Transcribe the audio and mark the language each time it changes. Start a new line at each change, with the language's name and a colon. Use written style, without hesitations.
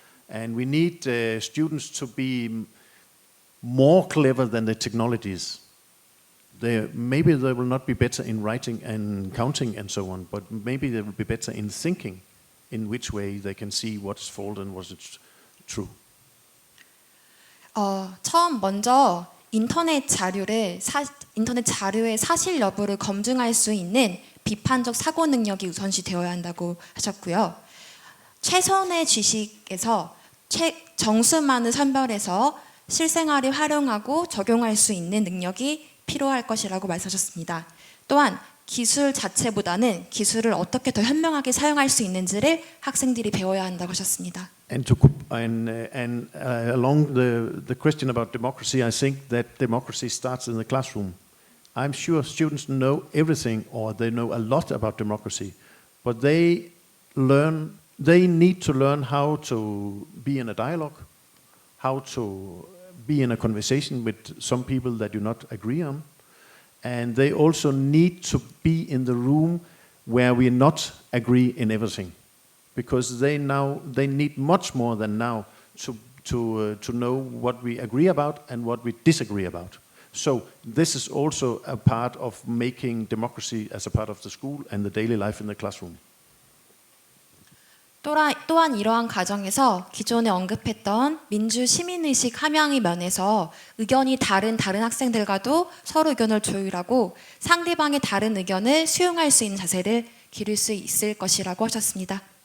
English: And we need students to be more clever than the technologies. Maybe they will not be better in writing and counting and so on, but maybe they will be better in thinking in which way they can see what's false and what's true.
Korean: 처음 먼저 인터넷 자료의 사실 여부를 검증할 수 있는 비판적 사고 능력이 우선시 되어야 한다고 하셨고요. 최선의 지식에서 정수만을 선별해서 실생활에 활용하고 적용할 수 있는 능력이 필요할 것이라고 말씀하셨습니다. 또한 기술 자체보다는 기술을 어떻게 더 현명하게 사용할 수 있는지를 학생들이 배워야 한다고 하셨습니다.
English: And along the question about democracy, I think that democracy starts in the classroom. I'm sure students know everything or they know a lot about democracy, but they need to learn how to be in a dialogue, how to be in a conversation with some people that do not agree on. And they also need to be in the room where we not agree in everything. Because they need much more than now to know what we agree about and what we disagree about. So this is also a part of making democracy as a part of the school and the daily life in the classroom.
Korean: 또한 이러한 과정에서 기존에 언급했던 민주 시민의식 함양의 면에서 의견이 다른 학생들과도 서로 의견을 조율하고 상대방의 다른 의견을 수용할 수 있는 자세를 기를 수 있을 것이라고 하셨습니다.